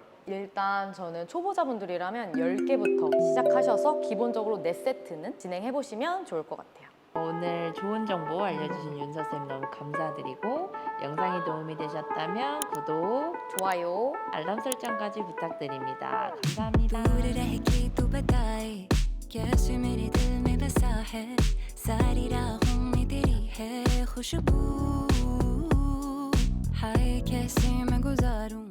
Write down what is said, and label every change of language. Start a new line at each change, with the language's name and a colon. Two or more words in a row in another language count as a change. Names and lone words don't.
Korean: 일단 저는 초보자분들이라면 10개부터 시작하셔서 기본적으로 4세트는 진행해보시면 좋을 것 같아요. 오늘 좋은 정보 알려주신 윤서쌤 너무 감사드리고 영상이 도움이 되셨다면 구독, 좋아요. 알람 설정까지 부탁드립니다. 감사합니다.
Hindi: पूरी रहेगी तू बताए कैसे मेरे दिल में बसा है सारी राहों में तेरी है खुशबू हाय कैसे मैं गुजारूं